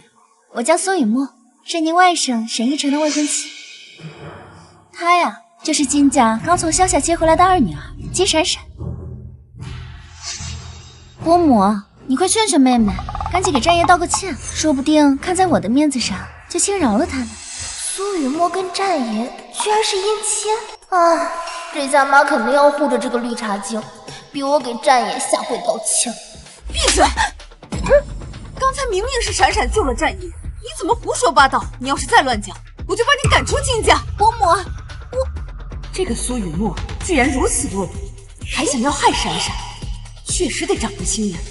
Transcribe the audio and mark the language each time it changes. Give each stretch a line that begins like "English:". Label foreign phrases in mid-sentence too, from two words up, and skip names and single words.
Chinese: 我叫苏雨墨，是您外甥沈一成的未婚妻。她呀，就是金家刚从乡下接回来的二女兒金闪閃。伯母，你快劝劝妹妹，赶緊給戰爺道個歉，說不定看在我的面子上，就輕饒了她呢。蘇雨墨跟戰爺居然是姻親啊！這家媽肯定要護着這個綠茶精，逼我給戰爺下跪道歉。閉嘴！剛才明明是閃閃救了戰爺，你怎麼胡說八道？你要是再亂講，我就把你趕出金家。伯母，這個蘇雨墨既然如此惡毒，還想要害閃閃，確實得長個心眼。